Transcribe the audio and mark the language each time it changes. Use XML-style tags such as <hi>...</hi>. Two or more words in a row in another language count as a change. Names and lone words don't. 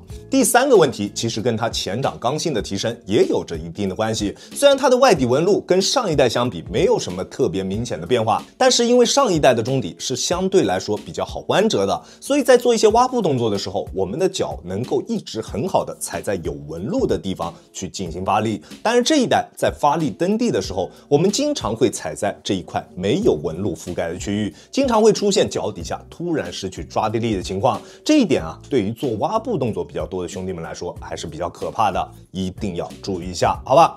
<zh>第三个問題其實跟它前掌剛性的提升也有着一定的關係。雖然它的外底紋路跟上一代相比沒有什麼特別明顯的變化，但是因為上一代的中底是相對來說比較好彎折的，所以在做一些挖步動作的時候，我們的腳能夠一直很好的踩在有紋路的地方去進行發力。當然這一代在發力蹬地的時候，我們經常會踩在這一塊沒有紋路覆蓋的區域，經常會出現腳底下突然失去抓地力的情況。這一點啊，對於做挖步動作比較多的兄弟們來說還是比較可怕的，一定要注意一下，好吧？</zh>